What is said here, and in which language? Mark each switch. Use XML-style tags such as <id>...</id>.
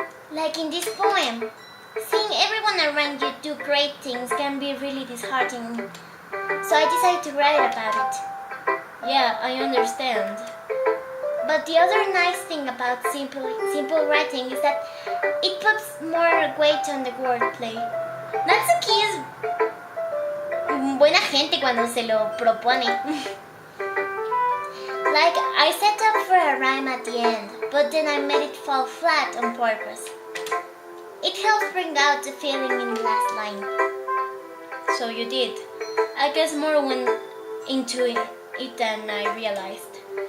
<en>Like in this poem, seeing everyone around you do great things can be really disheartening. So I decided to write about it. Yeah, I understand. But the other nice thing about simple writing is that it puts more weight on the wordplay.</en> <es>Natsuki es buena gente cuando se lo propone.</es> <en>Like, I set up for a rhyme at the end, but then I made it fall flat on purpose. It helps bring out the feeling in the last line. So you did. I guess more went into it than I realized.</en>